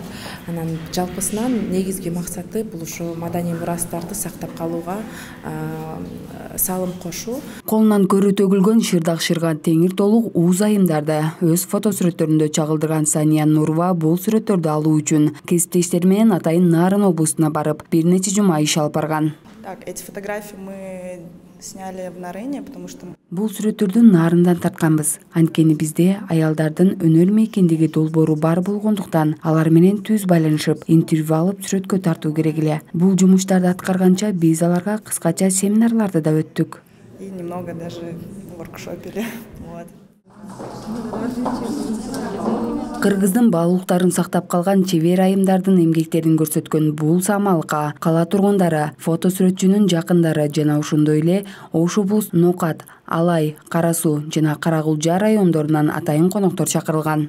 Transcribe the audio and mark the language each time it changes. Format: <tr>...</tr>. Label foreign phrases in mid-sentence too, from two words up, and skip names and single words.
<ky>Анан жалпысынан негизги максаты бул ушу маданий мурастарды сактап калууга салым кошуу. Колунан көрүү төгүлгөн шырдак-шырга теңир толук ууз айымдарды өз фото сүрөттөрүндө чагылдырган Сания Нурова бул сүрөттөрдү алуу үчүн кесиптештери менен атайын Нарын облусуна барып, бир нече жума иш алып барган.</ky> <ru>Эти фотографии мы сняли в Нарыне, потому что</ru> <ky>бул сүрөттөрдү Нарындан тартканбыз. Анткени бизде аялдардын өнөр мейкиндиги долбоору бар болгондуктан алар менен түз байланышып, интервью алып сүрөткө тартуу керек эле. Бул жумуштарды аткарганча биз аларга кыскача семинарларды да өттүк.</ky> <ru>И немного даже воркшопили.</ru> <ky>Кыргыздын баалуулуктарын сактап калган чебер айымдардын эмгектерин көрсөткөн бул самалыкка кала тургундары, фото сүрөтчүнүн жакындары жана ошондой эле Ош облусу Нокат, Алай, Кара Суу жана Кара Кулжа райондорунан атайын коноктор чакырылган.</ky>